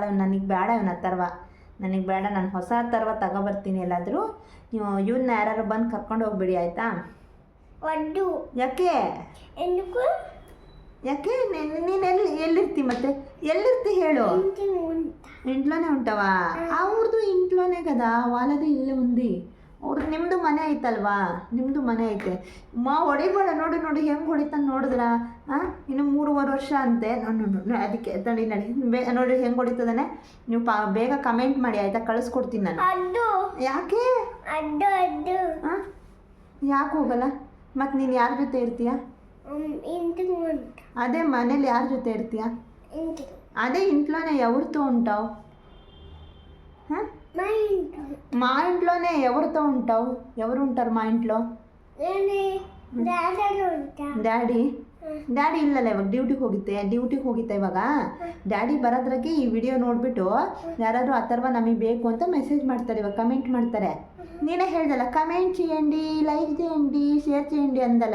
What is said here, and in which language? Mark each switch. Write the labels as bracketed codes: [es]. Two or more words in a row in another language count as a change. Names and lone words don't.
[kn] ನನಗೆ ಬೇಡ ಇವನ ಅಥರ್ವ, ನನಗೆ ಬೇಡ. ನಾನು ಹೊಸ ಅಥರ್ವ ತಗೊಬರ್ತೀನಿ ಎಲ್ಲಾದರೂ. ನೀವು ಇವನ್ನ ಯಾರು ಬಂದು ಕರ್ಕೊಂಡು ಹೋಗ್ಬಿಡಿ, ಆಯಿತಾ? ಯಾಕೆ? ಯಾಕೆ? ನೀನು ಎಲ್ಲಿರ್ತಿ ಮತ್ತೆ? ಎಲ್ಲಿರ್ತಿ ಹೇಳು? [te] ఇంట్లోనే ఉంటావా? ಅವ್ರದ್ದು ಇಂಟ್లోనే కదా, వాళ్ళది ఇల్లు ఉంది. [kn] ಅವ್ರದ್ದು ನಿಮ್ಮದು ಮನೆ ಐತಲ್ವಾ? ನಿಮ್ಮದು ಮನೆ ಐತೆ. ಹೊಡಿಬೇಡ. ನೋಡು ನೋಡು ಹೆಂಗೆ ಹೊಡಿತಾನೆ ನೋಡಿದ್ರ? ಇನ್ನು 3.5 ವರ್ಷ ಅಂತೆ. ನೋಡಿ ಅದಕ್ಕೆ ನಡಿ ನೋಡಿ ಹೆಂಗೆ ಹೊಡಿತದಾನೆ. ನೀವು ಬೇಗ ಕಮೆಂಟ್ ಮಾಡಿ, ಆಯಿತಾ? ಕಳಿಸ್ಕೊಡ್ತೀನಿ ನಾನು. ಯಾಕೆ? ಯಾಕೆ ಹೋಗಲ್ಲ? ಮತ್ತು ನೀನು ಯಾರ ಜೊತೆ ಇರ್ತೀಯ? ಅದೇ ಮನೇಲು ಯಾರ್ ಜೊತೆ ಇರ್ತಿಯಾ? [te] అదే ఇంట్లోనే ఎవరితో ఉంటావు? మా ఇంట్లోనే ఎవరితో ఉంటావు? ఎవరు ఉంటారు మా ఇంట్లో? [kn] ಡ್ಯಾಡಿ ಇಲ್ಲಲ್ಲ, ಇವಾಗ ಡ್ಯೂಟಿಗೆ ಹೋಗಿತ್ತೆ ಇವಾಗ. ಡ್ಯಾಡಿ ಬರೋದ್ರಾಗೆ ಈ ವಿಡಿಯೋ ನೋಡಿಬಿಟ್ಟು ಯಾರಾದರೂ ಅಥರ್ವ ನಮಗೆ ಬೇಕು ಅಂತ ಮೆಸೇಜ್ ಮಾಡ್ತಾರೆ, ಇವಾಗ ಕಮೆಂಟ್ ಮಾಡ್ತಾರೆ. ನೀನೇ ಹೇಳ್ದಲ್ಲ, [te] కమెంట్ చేయండి, లైక్ చేయండి, షేర్ చేయండి [kn] ಅಂದಲ್ಲ.